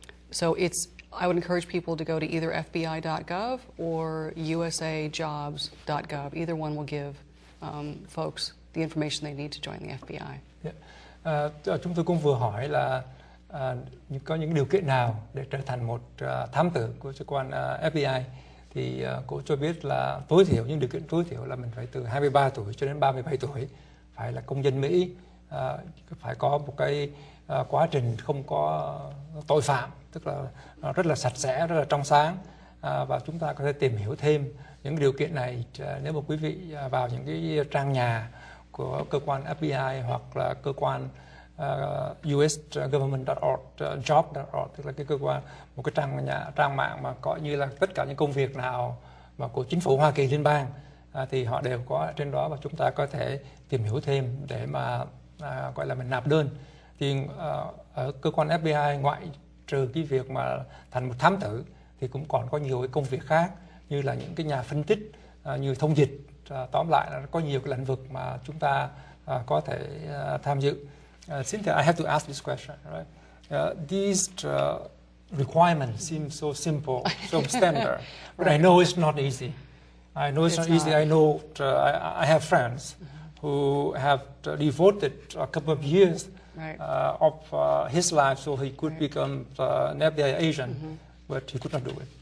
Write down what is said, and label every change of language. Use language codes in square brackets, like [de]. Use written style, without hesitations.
[en] So I would encourage people to go to either FBI.gov or usajobs.gov. Either one will give folks the information they need to join the FBI. [vi] Chúng tôi cũng vừa hỏi là có những điều kiện nào để trở thành một thám tử của cơ quan FBI, thì cô cho biết là tối thiểu, những điều kiện tối thiểu là mình phải từ 23 tuổi cho đến 37 tuổi, phải là công dân Mỹ, phải có một cái quá trình không có tội phạm, tức là rất là sạch sẽ, rất là trong sáng, và chúng ta có thể tìm hiểu thêm những điều kiện này nếu mà quý vị vào những cái trang nhà của cơ quan FBI hoặc là cơ quan usgovernment.org, job.org, tức là cái cơ quan, một cái trang mạng mà có như là tất cả những công việc nào mà của chính phủ Hoa Kỳ liên bang, thì họ đều có ở trên đó, và chúng ta có thể tìm hiểu thêm để mà gọi là mình nạp đơn. Thì ở cơ quan FBI, ngoại trừ cái việc mà thành một thám tử, thì cũng còn có nhiều cái công việc khác, như là những cái nhà phân tích, như thông dịch, tóm lại là có nhiều cái lĩnh vực mà chúng ta có thể tham dự. [en] Cynthia, I have to ask this question, right? These requirements seem so simple, so standard, but I know it's not easy. I know it's not easy. I know I have friends who have devoted a couple of years of his life so he could become an FBI agent, but he could not do it.